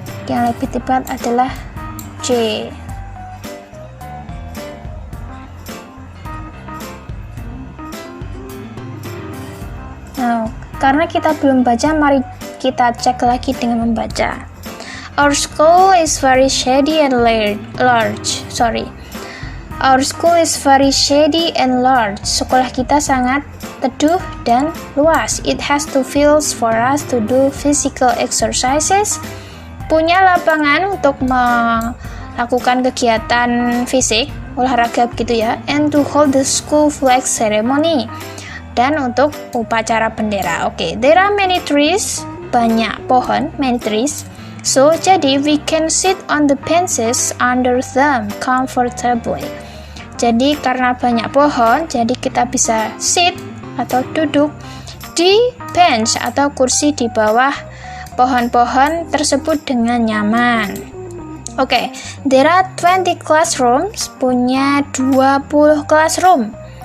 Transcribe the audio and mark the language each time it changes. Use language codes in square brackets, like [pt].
[id] Yang lebih tepat adalah C. Nah, karena kita belum baca, mari kita cek lagi dengan membaca. [en] Our school is very shady and large. Our school is very shady and large. [id] Sekolah kita sangat teduh dan luas. [en] It has two fields for us to do physical exercises. [id] Punya lapangan untuk melakukan kegiatan fisik, olahraga begitu ya. [en] And to hold the school flag ceremony. [id] Dan untuk upacara bendera. [en] Oke, there are many trees, [id] banyak pohon, [en] many trees. So, [id] jadi [en] we can sit on the benches under them comfortably. [id] Jadi karena banyak pohon, jadi kita bisa sit atau duduk di bench atau kursi di bawah pohon-pohon tersebut dengan nyaman. [en] Oke, there are 20 classrooms, punya 20 classroom.